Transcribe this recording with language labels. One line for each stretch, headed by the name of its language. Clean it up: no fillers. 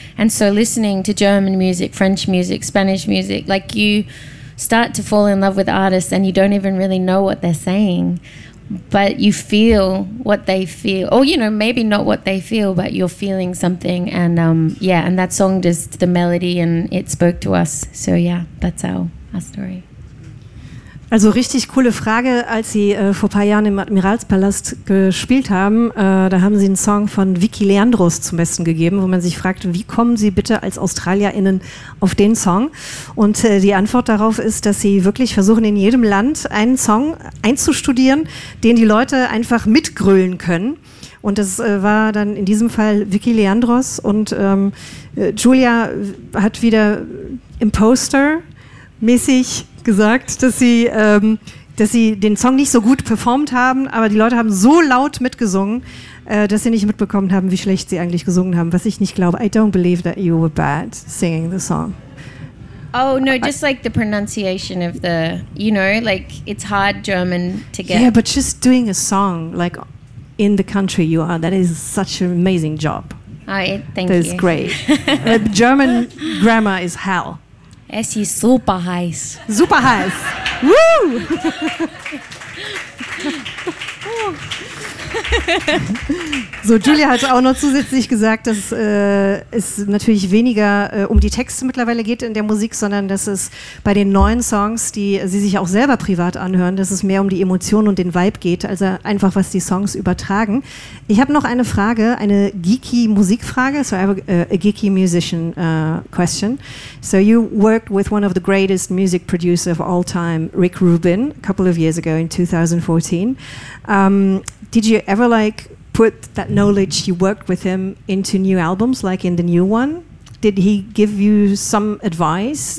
English: And so listening to German music, French music, Spanish music, like you start to fall in love with artists and you don't even really know what they're saying. But you feel what they feel. Or, you know, maybe not what they feel, but you're feeling something. And yeah, and that song just, the melody, and it spoke to us. So yeah, that's our story.
German: Also richtig coole Frage, als Sie vor ein paar Jahren im Admiralspalast gespielt haben, da haben Sie einen Song von Vicky Leandros zum Besten gegeben, wo man sich fragt, wie kommen Sie bitte als AustralierInnen auf den Song? Und die Antwort darauf ist, dass Sie wirklich versuchen, in jedem Land einen Song einzustudieren, den die Leute einfach mitgrölen können. Und das war dann in diesem Fall Vicky Leandros. Und Julia hat wieder Imposter-mäßig gesagt, dass sie den Song nicht so gut performt haben, aber die Leute haben so laut mitgesungen, dass sie nicht mitbekommen haben, wie schlecht sie eigentlich gesungen haben, was ich nicht glaube.
English: I don't believe that you were bad singing the song. Oh, no, just like the pronunciation of the, you know, like it's hard German to get. Yeah, but just doing a song like in the country you are, that is such an amazing job. That is great. German grammar is hell.
German: Es ist super heiß. Super heiß. Woo! So, Julia hat auch noch zusätzlich gesagt, dass es natürlich weniger um die Texte mittlerweile geht in der Musik, sondern dass es bei den neuen Songs, die sie sich auch selber privat anhören, dass es mehr um die Emotionen und den Vibe geht, also einfach, was die Songs übertragen. Ich habe noch eine Frage, eine geeky Musikfrage,
English: so I have a geeky musician question. So you worked with one of the greatest music producers of all time, Rick Rubin, a couple of years ago in 2014. Did you ever like put that knowledge you worked with him into new albums, like in the new one? Did he give you some advice?